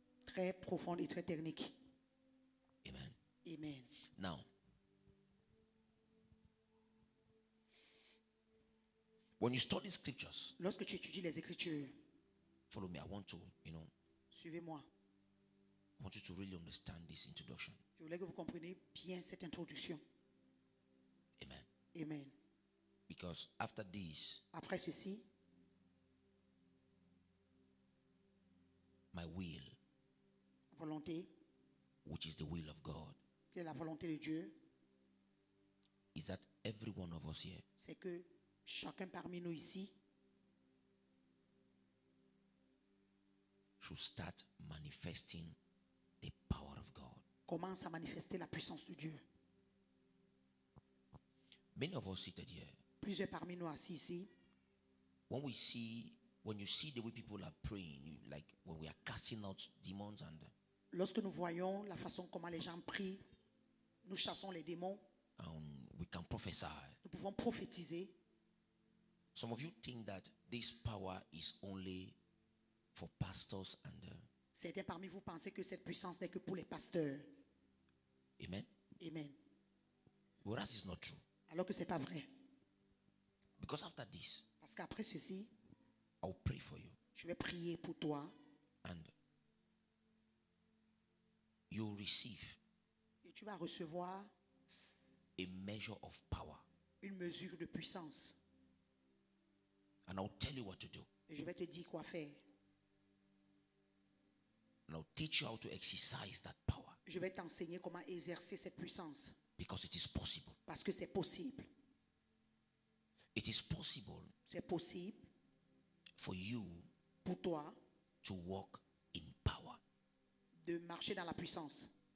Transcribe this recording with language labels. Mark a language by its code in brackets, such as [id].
[fr] très profond et très technique. [en] Amen. [fr] Amen. [en] Now, when you study scriptures, [fr] Lorsque tu étudies les Écritures, [en] follow me. I want to, [fr] suivez-moi. [en] I want you to really understand this introduction. [fr] Je voulais que vous compreniez bien cette introduction. [en] Amen. [fr] Amen. [en] Because after this, [fr] Après ceci, [en] my will, [fr] volonté, [en] which is the will of God, [fr] qui est la volonté de Dieu, [en] is that every one of us here [fr] c'est que chacun parmi nous ici [en] should start manifesting the power of God. [fr] commence à manifester la puissance de Dieu. [en] Many of us seated here, [fr] Plusieurs parmi nous assis ici, [en] when you see the way people are praying, like when we are casting out demons and [fr] lorsque nous voyons la façon comment les gens prient, nous chassons les démons, [en] we can prophesy. [fr] nous pouvons prophétiser. [en] Some of you think that this power is only for pastors and [fr] Certains parmi vous pensez que cette puissance n'est que pour les pasteurs. [en] amen. [fr] Amen. [en] Whereas it's not true. [fr] Alors que ce n'est pas vrai. [en] Because after this, [fr] Parce qu'après ceci, [en] I'll pray for you [fr] je vais prier pour toi [en] and you'll receive [fr] et tu vas recevoir [en] a measure of power. [fr] une mesure de puissance. [en] And I'll tell you what to do. [fr] Et je vais te dire quoi faire. [en] And I'll teach you how to exercise that power. [fr] Je vais t'enseigner comment exercer cette puissance. [en] Because it is possible. [fr] Parce que c'est possible. [en] It is possible [fr] C'est possible [en] for you [fr] pour toi [en] to walk in power. [fr] de marcher dans la puissance.